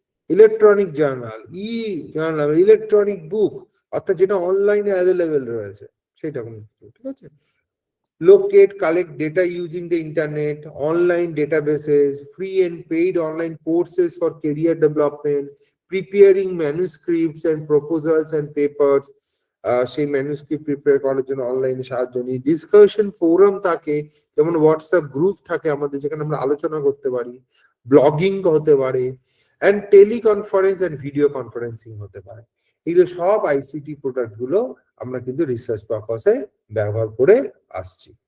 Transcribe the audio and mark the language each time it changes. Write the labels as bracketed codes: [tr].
[bn] Electronic journal, ই journal, electronic বুক, অর্থাৎ যেটা অনলাইনে অ্যাভেলেবেল রয়েছে সেটা কোনো কিছু। ঠিক আছে, [en] locate, collect data using the internet, online databases, free and paid online courses for career development, preparing manuscripts and proposals and papers, [bn] সেই ম্যানুস্ক্রিপ্ট প্রিপেয়ার করার জন্য অনলাইনে সাহায্য নিই। ডিসকাশন ফোরাম থাকে, যেমন হোয়াটসঅ্যাপ গ্রুপ থাকে আমাদের, যেখানে আমরা আলোচনা করতে পারি। ব্লগিং হতে পারে, and teleconference and video conferencing হতে পারে। এগুলো সব আইসিটি প্রোডাক্ট গুলো আমরা কিন্তু রিসার্চ পারপাসে ব্যবহার করে আসছি।